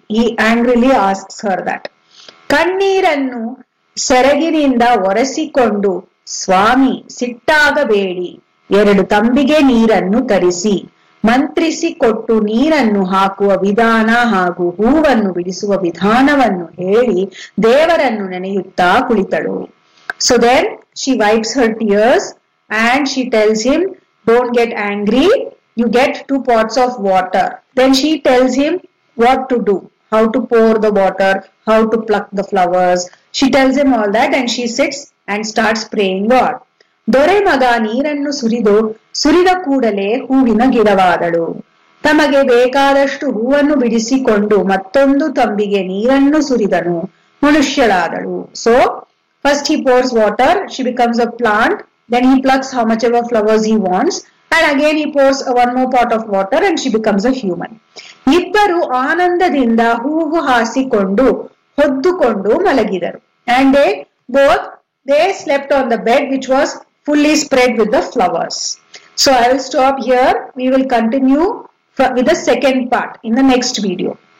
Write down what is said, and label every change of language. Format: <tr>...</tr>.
<en>He angrily asks her that.</en> <kn>ಕಣ್ಣೀರನ್ನು ಸೆರಗಿನಿಂದ ಒರೆಸಿಕೊಂಡು, ಸ್ವಾಮಿ ಸಿಟ್ಟಾಗಬೇಡಿ, 2 ತಂಬಿಗೆ ನೀರನ್ನು ತರಿಸಿ ಮಂತ್ರಿಸಿ ಕೊಟ್ಟು ನೀರನ್ನು ಹಾಕುವ ವಿಧಾನ ಹಾಗೂ ಹೂವನ್ನು ಬಿಡಿಸುವ ವಿಧಾನವನ್ನು ಹೇಳಿ ದೇವರನ್ನು ನೆನೆಯುತ್ತಾ ಕುಳಿತಳು.</kn> <en>So then she wipes her tears and she tells him, don't get angry, you get 2 pots of water. Then she tells him what to do, how to pour the water, how to pluck the flowers. She tells him all that and she sits and starts praying God.</en> <kn>ದೊರೆಮಗ ನೀರನ್ನು ಸುರಿದ ಕೂಡಲೇ ಹೂವಿನ ಗಿಡವಾದಳು. ತಮಗೆ ಬೇಕಾದಷ್ಟು ಹೂವನ್ನು ಬಿಡಿಸಿಕೊಂಡು ಮತ್ತೊಂದು ತಂಬಿಗೆ ನೀರನ್ನು ಸುರಿದನು, ಮನುಷ್ಯಳಾದಳು.</kn> <en>So first he pours water, she becomes a plant, then he plucks how much ever flowers he wants, and again he pours 1 more pot of water and she becomes a human.</en> <kn>ಇಬ್ಬರು ಆನಂದದಿಂದ ಹೂವು ಹಾಸಿಕೊಂಡು ಹೊದ್ದುಕೊಂಡು ಮಲಗಿದರು.</kn> <en>And they slept on the bed which was fully spread with the flowers. So I will stop here. We will continue with the second part in the next video.</en>